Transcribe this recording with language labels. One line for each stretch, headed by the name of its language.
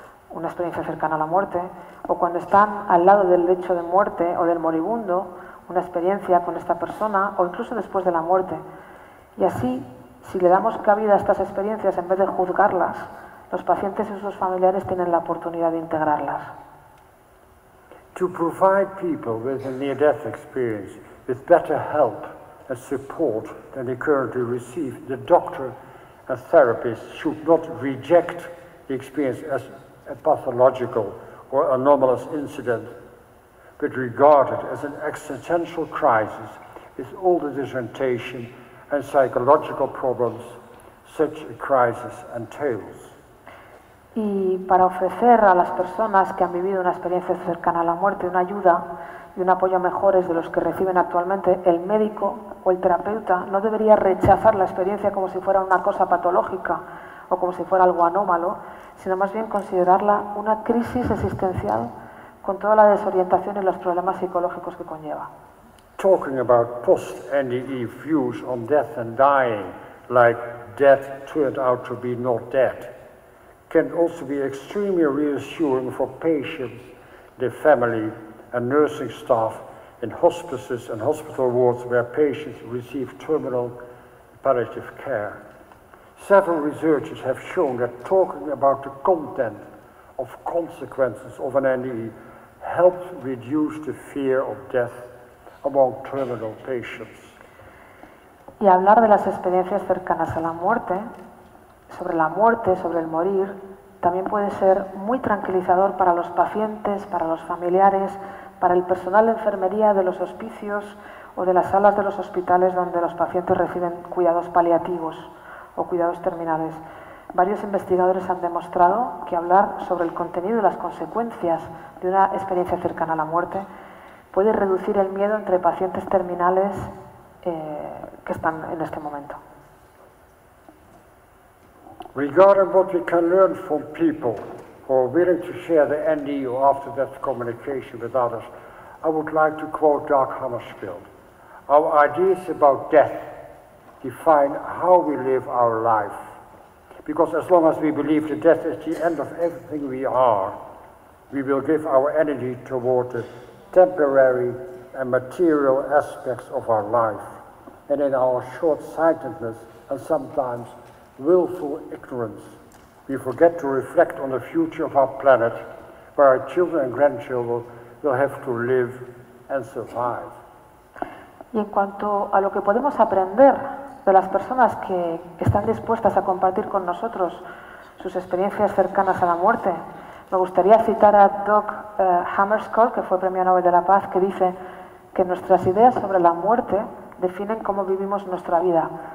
Spanish: una experiencia cercana a la muerte, o cuando están al lado del lecho de muerte o del moribundo, una experiencia con esta persona o incluso después de la muerte. Y así, si le damos cabida a estas experiencias en vez de juzgarlas, los pacientes y sus familiares tienen la oportunidad de integrarlas.
English: To provide people with a near-death experience with better help and support than they currently receive, the doctor and therapist should not reject the experience as a pathological or anomalous incident, but regarded as an existential crisis with all the disorientation and psychological problems such a crisis entails.
Spanish: Y para ofrecer a las personas que han vivido una experiencia cercana a la muerte una ayuda y un apoyo mejores de los que reciben actualmente, el médico o el terapeuta no debería rechazar la experiencia como si fuera una cosa patológica o como si fuera algo anómalo, sino más bien considerarla una crisis existencial con toda la desorientación y los problemas psicológicos que conlleva.
English: Talking about post-NDE views on death and dying, like death turned out to be not dead, can also be extremely reassuring for patients, their family, and nursing staff in hospices and hospital wards where patients receive terminal palliative care. Several researchers have shown that talking about the content of consequences of an NDE helps reduce the fear of death among terminal patients.
Spanish: Y hablar de las experiencias cercanas a la muerte, sobre el morir, también puede ser muy tranquilizador para los pacientes, para los familiares, para el personal de enfermería de los hospicios o de las salas de los hospitales donde los pacientes reciben cuidados paliativos o cuidados terminales. Varios investigadores han demostrado que hablar sobre el contenido y las consecuencias de una experiencia cercana a la muerte puede reducir el miedo entre pacientes terminales que están en este momento.
English: Regarding what we can learn from people who are willing to share the NDE or after-death communication with others, I would like to quote Dag Hammarskjöld. Our ideas about death define how we live our life. Because as long as we believe that death is the end of everything we are, we will give our energy toward the temporary and material aspects of our life. And in our short-sightedness and sometimes willful ignorance, we forget to reflect on the future of our planet, where our children and grandchildren will have to live and survive.
Spanish: Y en cuanto a lo que podemos aprender de las personas que están dispuestas a compartir con nosotros sus experiencias cercanas a la muerte, me gustaría citar a Dag Hammarskjöld, que fue Premio Nobel de la Paz, que dice que nuestras ideas sobre la muerte definen cómo vivimos nuestra vida.